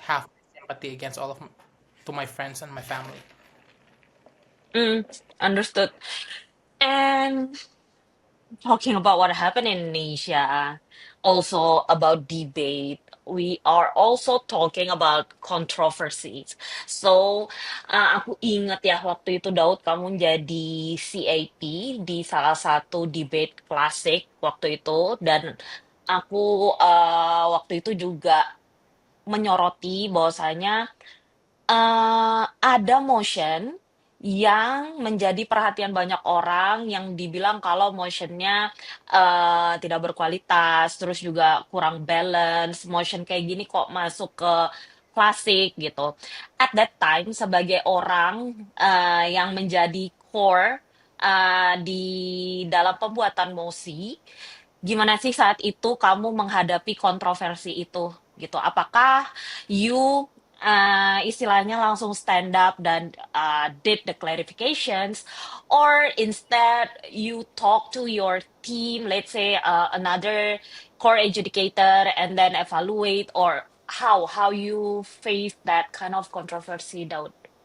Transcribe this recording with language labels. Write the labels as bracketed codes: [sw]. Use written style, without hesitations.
[en] have sympathy against all of to my friends and my family. mm. Understood. And talking about what happened in Indonesia, also about debate, we are also talking about controversies. [id] So, aku ingat ya waktu itu Daud kamu jadi CAP di salah satu debate klasik waktu itu dan aku waktu itu juga menyoroti bahwasanya ada motion yang menjadi perhatian banyak orang yang dibilang kalau motionnya tidak berkualitas, terus juga kurang balance, motion kayak gini kok masuk ke klasik gitu. [en] At that time, [id] sebagai orang yang menjadi core di dalam pembuatan mosi, gimana sih saat itu kamu menghadapi kontroversi itu gitu? Apakah you istilahnya langsung [en] stand up dan did the clarifications, or instead you talk to your team, let's say another core educator, and then evaluate, or how you face that kind of controversy, Daud?